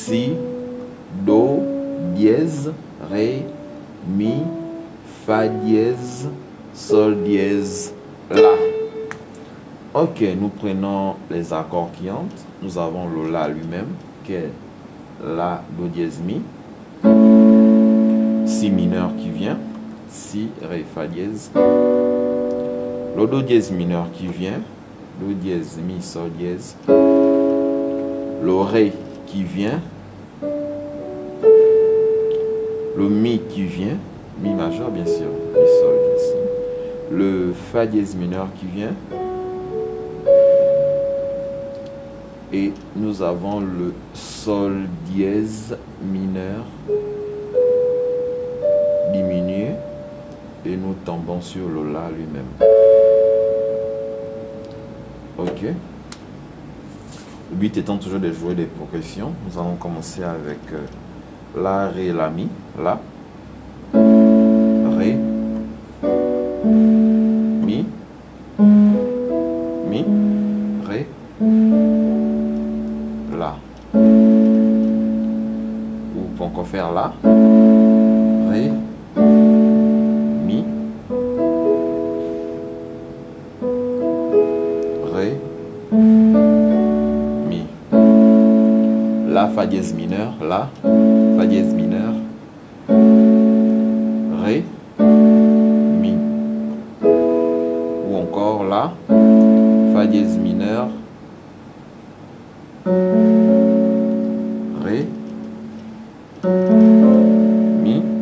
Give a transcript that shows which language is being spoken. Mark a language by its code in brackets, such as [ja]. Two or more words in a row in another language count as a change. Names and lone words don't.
[fr] La, Si, Do dièse, Ré, Mi, Fa dièse, Sol dièse, La. Ok, nous prenons les accords qui entrent. Nous avons le La lui-même, qui est La, Do dièse, Mi. Si mineur qui vient, Si, Ré, Fa dièse. Le Do dièse mineur qui vient, Do dièse, Mi, Sol dièse. Le Ré qui vient, le Mi qui vient, Mi majeur bien sûr, Mi Sol ici. Le Fa dièse mineur qui vient. Et nous avons le Sol dièse mineur diminué. Et nous tombons sur le La lui-même. Ok. Le but étant toujours de jouer des progressions. Nous allons commencer avec La, Ré, La, Mi. La. Ré. Mi. Mi. Ré. La. Ou on peut encore faire La. Ré. Mi. Ré. Mi. La, Fa dièse mineur. La. Fa dièse mineur. Ré. Mi. Ou encore La. Fa dièse mineur. Ré. Mi.